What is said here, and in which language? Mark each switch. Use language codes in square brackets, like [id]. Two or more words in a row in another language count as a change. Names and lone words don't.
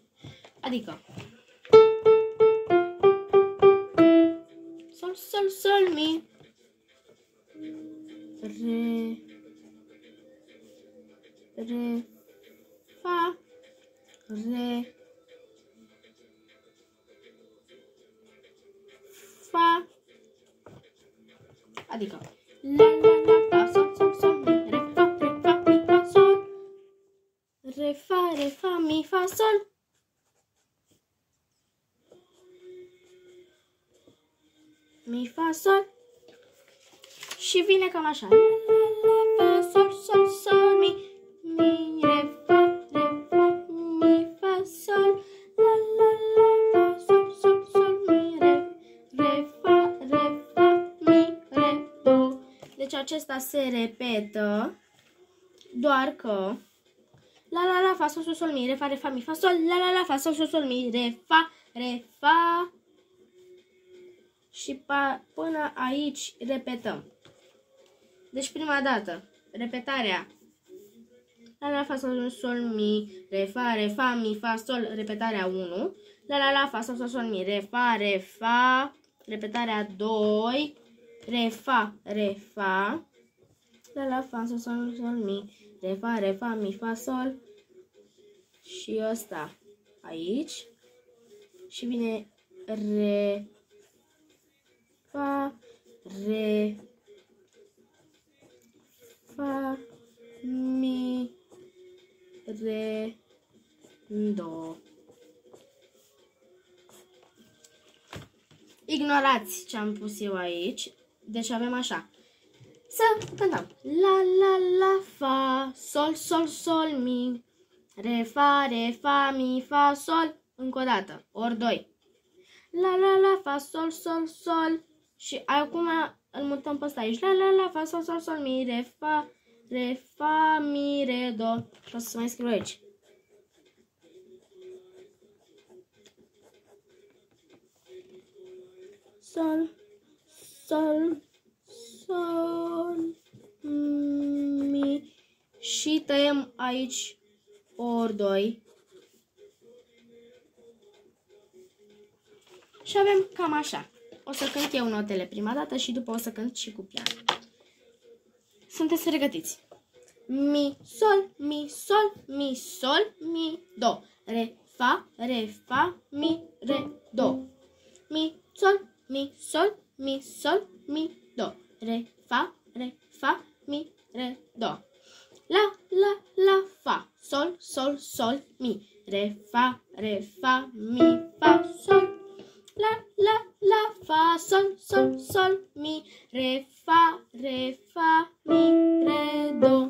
[ro] Adică sol, sol, sol, mi, re, re, fa, re, fa. Adică la, la, la, fa, sol, sol, sol, mi, re, fa, mi, fa, sol, re, fa, mi, fa, sol. Mi, fa, sol. Și vine cam așa. La, la, la, fa, sol, sol, sol, mi, mi, re, fa, mi, fa, sol. La, la, la, fa, sol, sol, sol, mi, re, fa, mi, re, do. Deci acesta se repetă, doar că la, la, la, fa, sol, sol, sol, mi, re, fa, mi, fa, sol. La, la, la, fa, sol, sol, sol, mi, re, fa. Și până aici repetăm. Deci prima dată, repetarea. La, la, fa, sol, sol, mi, re, fa, mi, fa, sol, repetarea 1. La, la, la, fa, sol, sol, sol, mi, re, fa, repetarea 2. Re, fa. La, la, fa, sol, sol, sol, mi, re, fa, mi, fa, sol. Și ăsta aici. Și vine re, fa, re, fa, mi, re, do. Ignorați ce am pus eu aici. Deci avem așa. Să cântăm. La, la, la, fa, sol, sol, sol, mi, re, fa, mi, fa, sol. Încă o dată. Ori 2. La, la, la, fa, sol, sol, sol. Și acum îl mutăm pe ăsta aici. La, la, la, fa, sol, sol, sol, mi, re, fa, mi, re, do. Și o să mai scriu aici. Sol, sol, sol, mi. Și tăiem aici ori 2. Și avem cam așa. O să cânt eu notele prima dată și după o să cânt și cu pian. Sunteți pregătiți? Mi, sol, mi, sol, mi, sol, mi, do. Re, fa, mi, re, do. Mi, sol, mi, sol, mi, sol, mi, do. Re, fa, mi, re, do. La, la, la, fa, sol, sol, sol, mi. Re, fa, mi, fa, sol. la, la, la, fa, sol, sol, sol, mi, re, fa, mi, re, do.